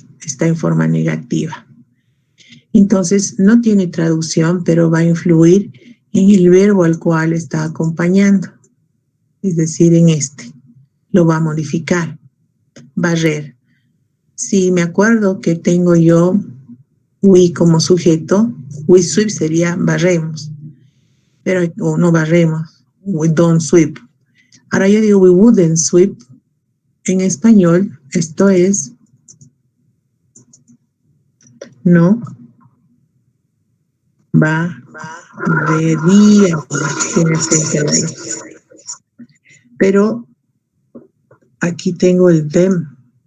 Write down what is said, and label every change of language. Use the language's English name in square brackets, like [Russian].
[Spanish] Está en forma negativa. Entonces, no tiene traducción, pero va a influir en el verbo al cual está acompañando. Es decir, en este. Lo va a modificar. Barrer. Si me acuerdo que tengo yo we como sujeto, [English] we sweep [Spanish] sería barremos. Pero, o no barremos. [English] We don't sweep. [Spanish] Ahora yo digo [English] we wouldn't sweep. [Spanish] En español, esto es no barrería. Tiene acento ahí. Pero aquí tengo el them.